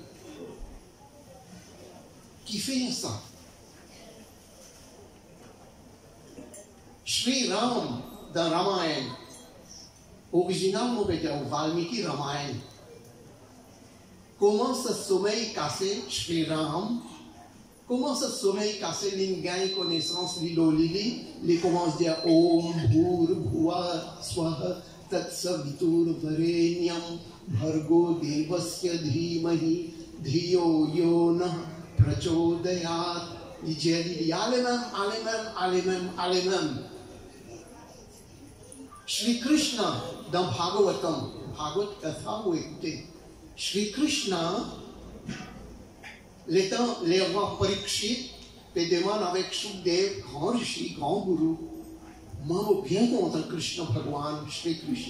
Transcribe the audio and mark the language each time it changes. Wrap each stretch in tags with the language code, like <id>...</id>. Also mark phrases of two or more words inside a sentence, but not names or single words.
<fr>Qui fait ça? Shri Ram dans Ramayana, originalement peut dire Valmiki Ramayana. Comment ce sommeil cassé, Shri Ram, comment ce sommeil cassé, il gagne connaissance, il commence à dire</fr> <sa>ॐ भूर्भुवः स्वः तत्सवितुर्वरेण्यं भर्गो देवस्य धीमहि धियो यो नः प्रचोदयात्.</sa> <fr>Il dit Alemem. Shri Krishna dans Bhagavatam, Bhagavad Katha, vous écoutez, Shri Krishna, les rois Parikshit, te demandent avec Shukdev, grand rishi, grand guru, moi, je bien content Krishna Bhagwan, Shri Krishna.</fr>